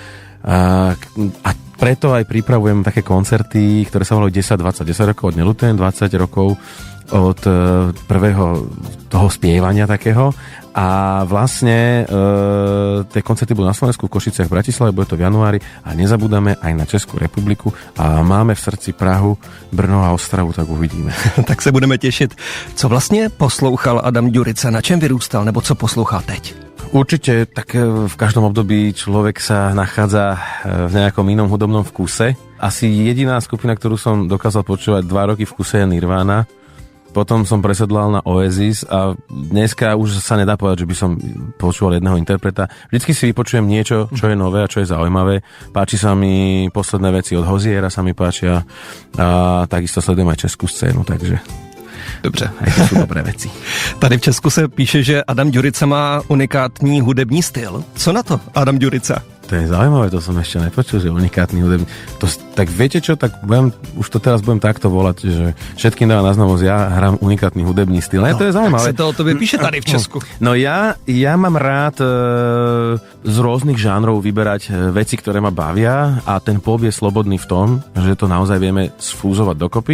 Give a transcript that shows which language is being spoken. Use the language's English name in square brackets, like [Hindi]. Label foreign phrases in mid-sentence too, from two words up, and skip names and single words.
[Slovak] A preto aj pripravujem také koncerty, ktoré sa volajú 10-20. 10 rokov od Neľutujem, 20 rokov od prvého toho spievania takého. A vlastne tie koncerty budú na Slovensku, v Košiciach, v Bratislave, bude to v januári a nezabúdame aj na Českú republiku a máme v srdci Prahu, Brno a Ostravu, tak uvidíme. [Czech] Tak se budeme těšit. Co vlastně poslouchal Adam Ďurica, na čem vyrůstal, nebo co poslouchá teď? [Slovak] Určite, tak v každom období človek sa nachádza v nejakom inom hudobnom vkuse. Asi jediná skupina, ktorú som dokázal počúvať 2 roky v kuse je Nirvana. Potom som presedlal na Oasis a dneska už sa nedá povedať, že by som počúval jedného interpreta. Vždycky si vypočujem niečo, čo je nové a čo je zaujímavé. Páči sa mi posledné veci od Hoziera, sa mi páčia a takisto sledujem aj českú scénu, takže... [Czech] Dobře. [Slovak] Aj to sú dobré veci. [Czech] Tady v Česku se píše, že Adam Ďurica má unikátní hudební styl. Co na to, Adam Ďurica? [Slovak] To je zaujímavé, to som ešte nepočul, že unikátny hudebný. Tak viete čo, tak už to teraz budem takto volať, že všetkým dávam na známosť, ja hrám unikátny hudebný styl. No, to je zaujímavé. [Czech] Tak sa to o tobě píše tady v Česku. [Slovak] No ja mám rád z rôznych žánrov vyberať veci, ktoré ma bavia a ten pop je slobodný v tom, že to naozaj vieme sfúzovať dokopy.